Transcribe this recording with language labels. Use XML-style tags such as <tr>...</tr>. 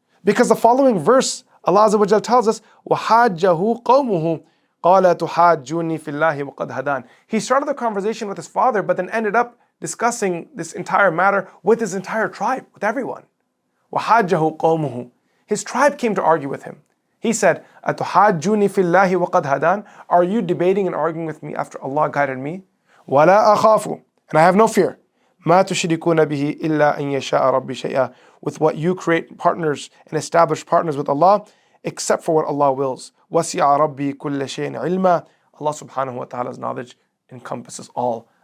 <en>Because the following verse, Allah Azza wa Jal tells us,</en> <ar>وَحَاجَّهُ قَوْمُهُ قَالَ تُحَاجُّونِي فِي اللَّهِ وَقَدْ هَدَانِ.</ar> <en>He started the conversation with his father, but then ended up discussing this entire matter with his entire tribe, with everyone.</en> <ar>وَحَاجَّهُ قَوْمُهُ.</ar> <en>His tribe came to argue with him. He said,</en> <ar>أَتُحَاجُّونِي فِي اللَّهِ وَقَدْ هَدَانِ.</ar> <en>Are you debating and arguing with me after Allah guided me?</en> <ar>وَلَا أَخَافُ.</ar> <en>And I have no fear.</en> <ar>مَا تُشْرِكُونَ بِهِ إِلَّا أَن يَشَاءَ رَبِّي شَيْئًا.</ar> <en>With what you create partners and establish partners with Allah, except for what Allah wills.</en> <ar>وَسِعَ رَبِّي كُلَّ شَيْءٍ عِلْمًا.</ar> <en>Allah subhanahu wa ta'ala's knowledge encompasses all.</en>